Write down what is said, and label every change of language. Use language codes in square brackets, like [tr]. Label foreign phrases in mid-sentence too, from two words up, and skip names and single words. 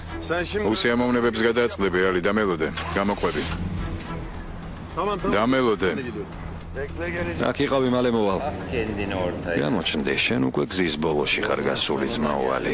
[tr] Sen şimdi... [ka] უსიამოვნებებს გადააწყდები, ალი, დამელოდე. გამოყვები. [tr] Tamam tamam. [ka] დამელოდე. [tr] Bekle geleceğim. [ka] აქ იყავი მალე მოვალ. [tr] kendini ortaya. [ka] გამოჩნდი, შენ უკვე გზის ბოლოში ხარ გასული ძმაო ალი.